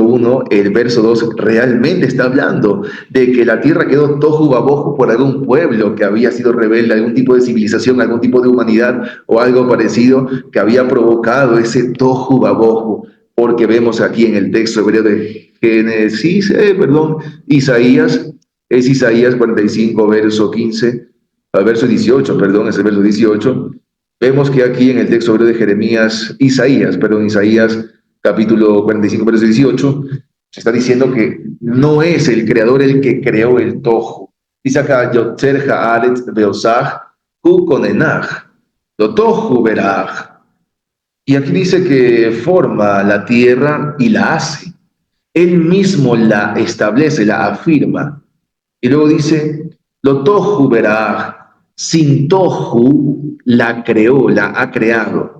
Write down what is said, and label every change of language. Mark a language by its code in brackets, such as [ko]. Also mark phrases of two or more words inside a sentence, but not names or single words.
[es] 1, el verso 2, realmente está hablando de que la tierra quedó [he] תהו ובהו [es] por algún pueblo que había sido rebelde, algún tipo de civilización, algún tipo de humanidad o algo parecido que había provocado ese [he] תהו ובהו, [es] porque vemos aquí en el texto hebreo de Isaías, es Isaías 45, verso 15, verso 18, perdón, es el verso 18. Vemos que aquí en el texto hebreo de Isaías capítulo 45, verso 18, se está diciendo que no es el creador el que creó el tohu. Dice acá, [he] יצר הארץ ועשה הוא כוננה לא תהו בראה. [es] Y aquí dice que forma la tierra y la hace. Él mismo la establece, la afirma. Y luego dice, [he] לא תהו בראה, [es] sin tohu la creó, la ha creado.